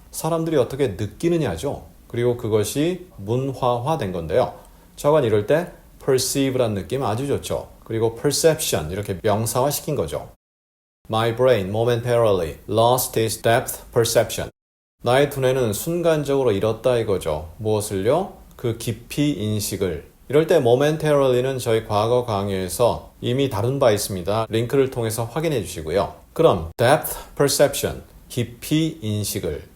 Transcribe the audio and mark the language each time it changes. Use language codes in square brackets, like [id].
[ko] 사람들이 어떻게 느끼느냐죠. 그리고 그것이 문화화된 건데요. 저건 이럴 때 perceive란 느낌 아주 좋죠. 그리고 perception 이렇게 명사화 시킨 거죠. [en] My brain momentarily lost its depth perception. [ko] 나의 두뇌는 순간적으로 잃었다 이거죠. 무엇을요? 그 깊이 인식을. 이럴 때 momentary는 저희 과거 강의에서 이미 다룬 바 있습니다. 링크를 통해서 확인해 주시고요. 그럼 depth perception, 깊이 인식을.